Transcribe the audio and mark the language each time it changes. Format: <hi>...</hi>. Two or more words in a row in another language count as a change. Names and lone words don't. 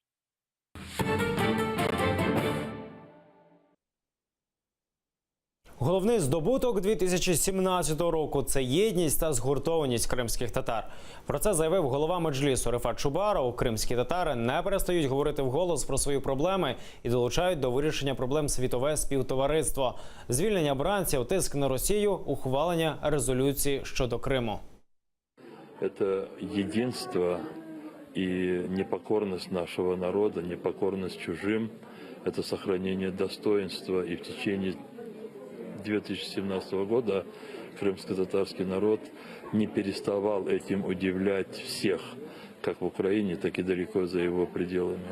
<uk>Головний здобуток 2017 року – це єдність та згуртованість кримських татар. Про це заявив голова Меджлісу Рифат Чубаров. Кримські татари не перестають говорити вголос про свої проблеми і долучають до вирішення проблем світове співтовариство. Звільнення бранців, тиск на Росію, ухвалення резолюції щодо Криму.</uk> <ru>Это единство и непокорность нашего народа, непокорность чужим, это сохранение достоинства. И в течение 2017 года крымско-татарский народ не переставал этим удивлять всех, как в Украине, так и далеко за его пределами.</ru>